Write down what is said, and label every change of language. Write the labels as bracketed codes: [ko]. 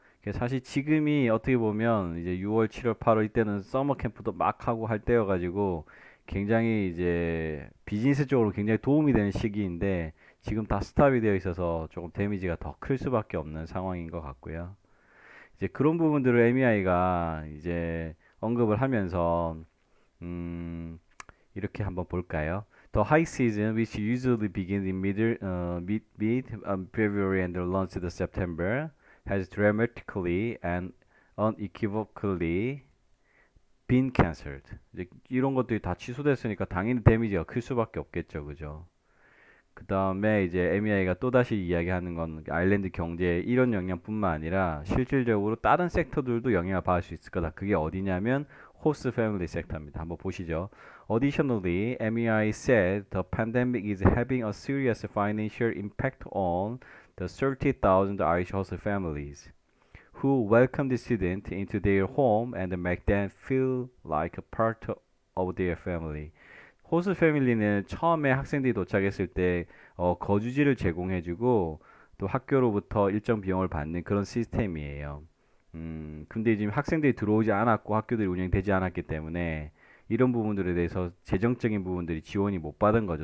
[ko] 그래서 사실 지금이 어떻게 보면 이제 6월, 7월, 8월 이때는 서머 캠프도 막 하고 할 때여가지고 굉장히 이제 비즈니스 쪽으로 굉장히 도움이 되는 시기인데, 지금 다 스탑이 되어 있어서 조금 데미지가 더 클 수밖에 없는 상황인 것 같고요. 이제 그런 부분들을 MEI가 이제 언급을 하면서 이렇게 한번 볼까요? [en] The high season, which usually begins in February and runs to September, has dramatically and unequivocally been cancelled. [ko] 이제 이런 것들이 다 취소됐으니까 당연히 데미지가 클 수밖에 없겠죠, 그죠? 그 다음에 이제 MEI가 또다시 이야기하는 건 아일랜드 경제의 이런 영향뿐만 아니라 실질적으로 다른 섹터들도 영향을 받을 수 있을 거다. 그게 어디냐면 호스트 패밀리 섹터입니다. 한번 보시죠. [en] Additionally, MEI said the pandemic is having a serious financial impact on the 30,000 Irish host families who welcome the student into their home and make them feel like a part of their family. [ko] 호스 패밀리는 처음에 학생들이 도착했을 때 거주지를 제공해주고 또 학교로부터 일정 비용을 받는 그런 시스템이에요. 근데 지금 학생들이 들어오지 않았고 학교들이 운영되지 않았기 때문에 이런 부분들에 대해서 재정적인 부분들이 지원이 못 받은 거죠.